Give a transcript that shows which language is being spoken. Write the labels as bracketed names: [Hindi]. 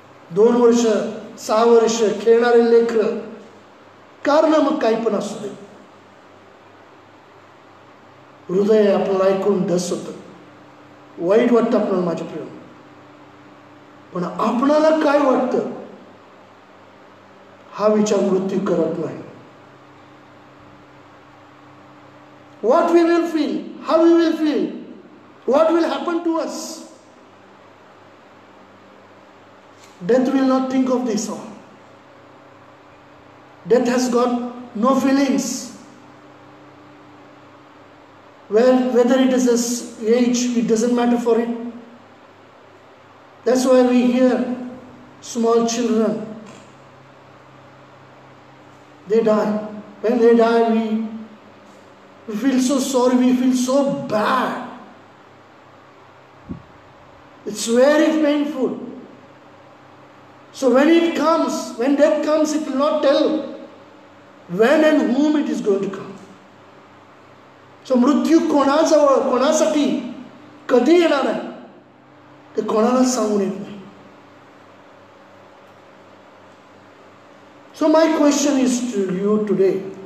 [Marathi] 2 वर्ष 6 वर्ष खेळणारे लेकरं, कारण मग काही पण असू दे, हृदय आपल्याला ऐकून धस होतं, वाईट वाटतं आपल्याला. माझ्या प्रिय, पण आपणाला काय वाटतं हा विचार मृत्यू करत नाही. [English] What we will feel, how we will feel, what will happen to us. Death will not think of this all. Death has got no feelings. Whether it is this age, it doesn't matter for it. That's why we hear small children, they die. When they die, we feel so sorry, we feel so bad. It's very painful. So when it comes, when death comes, it will not tell when and whom it is going to come. [Marathi] So मृत्यू कोणाजवळ, कोणासाठी कधी येणार आहे ते कोणालाच सांगून येत नाही. [English] So my question is to you today.